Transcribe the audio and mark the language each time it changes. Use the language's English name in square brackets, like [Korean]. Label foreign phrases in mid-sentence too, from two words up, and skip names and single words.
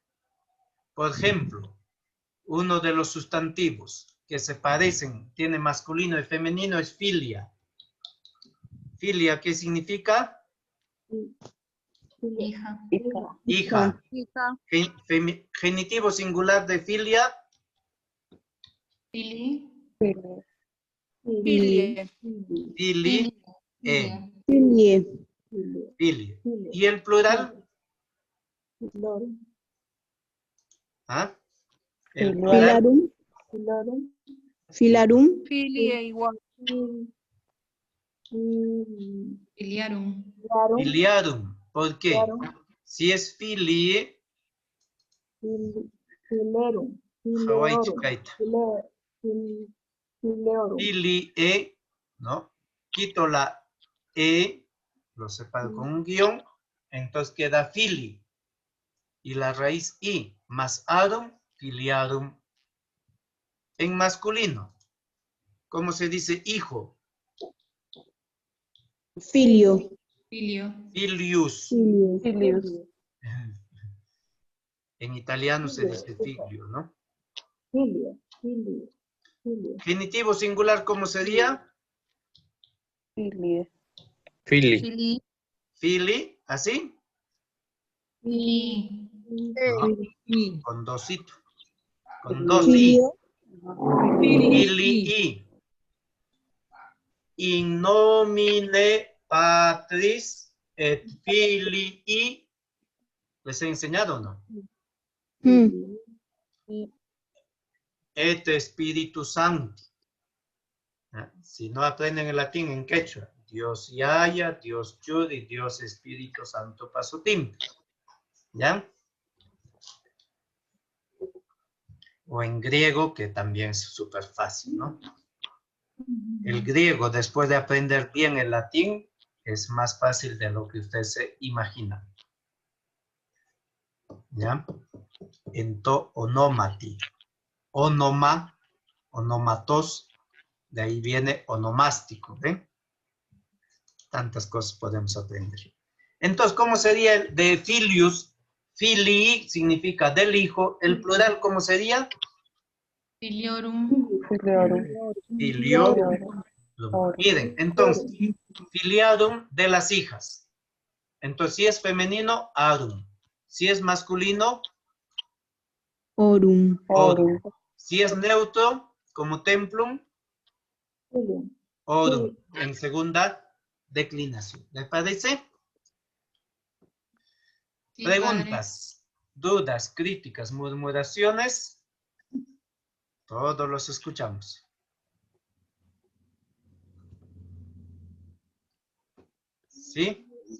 [Spanish] Por ejemplo, uno de los sustantivos que se parecen, tiene masculino y femenino, es filia. Filia, ¿qué significa? Hija. Hija. Genitivo singular de filia. Fili. Filie. Fili. Filie. Filie. ¿Y el plural? ¿Ah? El plural. Filarum. Filarum. Filie igual. Filiarum. Filiarum. ¿Por qué? Si es filie, Hawaii chicaita. Filie, ¿no? Quito la E, lo separo con un guión, entonces queda fili. Y la raíz I, más arum, filiarum. En masculino, ¿cómo se dice hijo? Filio. Filio. Filius. Filius. En italiano se dice figlio, ¿no? Genitivo singular, ¿cómo sería? Filie. Fili. Fili. Fili, ¿así? Fili. No, con dosito. Con dos I. Filio. Filii. [Latin] In nomine Patris et Filii. [Spanish] ¿Les he enseñado o no? [Latin] Et Spiritus Sancti. [Spanish] Si no aprenden el latín en quechua, Dios Yaya, Dios Yud y Dios Espíritu Santo Pasutim. ¿Ya? O en griego, que también es súper fácil, ¿no? El griego, después de aprender bien el latín, es más fácil de lo que usted se imagina. [Greek] ¿Ya? Εν τω ονόματι. Όνομα, ονόματος, [Spanish] de ahí viene onomástico, ¿ven? Tantas cosas podemos aprender. Entonces, ¿cómo sería el de filius? Filii significa del hijo. El plural, ¿cómo sería? Filiorum. Filiorum. Miren, entonces, filiarum de las hijas. Entonces, si es femenino, arum. Si es masculino, Orum. orum. Si es neutro, como templum, orum. En segunda declinación. ¿Les parece? Sí, Preguntas, dudas, críticas, murmuraciones. Todos los escuchamos. ¿Sí?